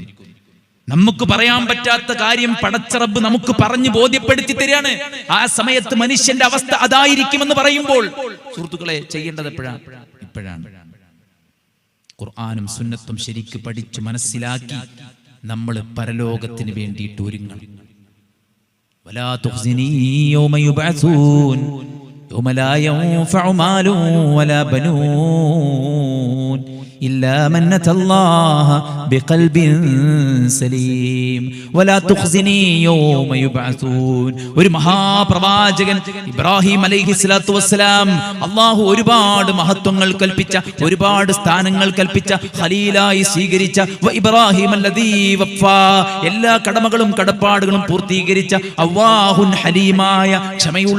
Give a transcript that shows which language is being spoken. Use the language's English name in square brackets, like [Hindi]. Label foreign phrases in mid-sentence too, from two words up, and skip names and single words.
[Malayalam] നമുക്ക് പറയാൻ പറ്റാത്ത കാര്യം പടച്ച റബ്ബ് നമുക്ക് പറഞ്ഞു ബോധ്യപ്പെടുത്തി തരികയാണ്. ആ സമയത്ത് മനുഷ്യന്റെ അവസ്ഥ അതായിരിക്കുമെന്ന് പറയുമ്പോൾ സുഹൃത്തുക്കളെ, ചെയ്യേണ്ടത് ഇപ്പോഴാണ്. ഖുർആനും സുന്നത്തും ശരിക്ക് പഠിച്ചു മനസ്സിലാക്കി നമ്മൾ പരലോകത്തിന് വേണ്ടിയിട്ട് ഒരുങ്ങണം. [Arabic] ولا تخزني يوم يبعثون يوم لا ينفع مال ولا بنون إلا من أتى الله بقلب سليم ولا تخزني يوم يبعثون. [Malayalam] ഒരു മഹാപ്രവാചകൻ ഇബ്രാഹിം [Arabic] عليه الصلاة والسلام, [Malayalam] അല്ലാഹു ഒരുപാട് മഹത്വങ്ങൾ കൽപ്പിച്ച, ഒരുപാട് സ്ഥാനങ്ങൾ കൽപ്പിച്ച, ഖലീലായി സ്വീകരിച്ച, [Arabic] إبراهيم الذي وفى, [Malayalam] എല്ലാ കടമകളും കടപ്പാടുകളും പൂർത്തീകരിച്ച, [Arabic] أواه حليم, [Malayalam] ക്ഷമയുള്ള